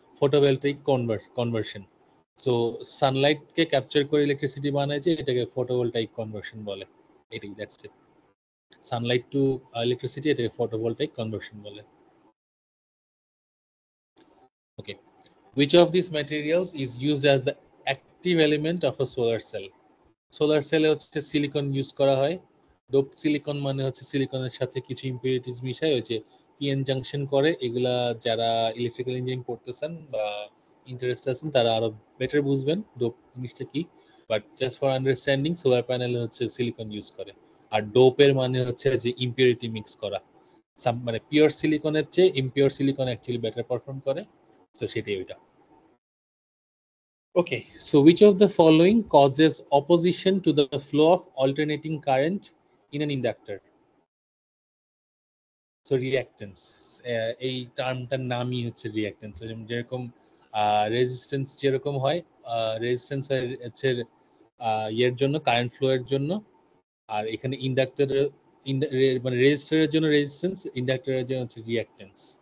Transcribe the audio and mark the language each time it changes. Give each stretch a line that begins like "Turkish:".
Bangla: Photovoltaic conversion. So সানলাইটকে capture করে electricity বানায়, যে এটাকে ফটোভোল্টাইক কনভার্সন বলে। এটাই, that's it. Sunlight to electricity, এটাকে ফটোভোল্টাইক কনভার্সন বলে।
English: Okay, which of these materials is used as the active element of a solar cell?
Bangla: Solar সেলে হচ্ছে সিলিকন ইউজ করা হয়। ডোপ সিলিকন মানে হচ্ছে সিলিকনের সাথে কিছু ইম্পিউরিটিস মিশায় ওই যে পিএন জাংশন করে। এগুলা যারা ইলেকট্রিক্যাল ইঞ্জিনিয়ারিং পড়তেছেন বা ইন্টারেস্ট আছেন তারা আরো বেটার বুঝবেন ডোপ জিনিসটা কি। But just for understanding, solar প্যানেলে হচ্ছে সিলিকন ইউজ করে। আর ডোপের মানে হচ্ছে যে ইম্পিউরিটি মিক্স করা, মানে পিওর সিলিকনের চেয়ে impure silicon actually better perform করে। তো সেটাই ওইটা।
English: Okay, so which of the following causes opposition to the flow of alternating current in an inductor?
Bangla: So reactance, এই টার্মটার নামই হচ্ছে রিঅ্যাক্টেন্স। যেরকম রেজিস্ট্যান্স যেরকম হয়, রেজিস্ট্যান্স হচ্ছে ইয়ের জন্য, কারেন্ট ফ্লো এর জন্য, আর এখানে ইন্ডাক্টরের মানে রেজিস্টারের জন্য রেজিস্ট্যান্স, ইন্ডাক্টরের জন্য হচ্ছে রিঅ্যাক্টেন্স।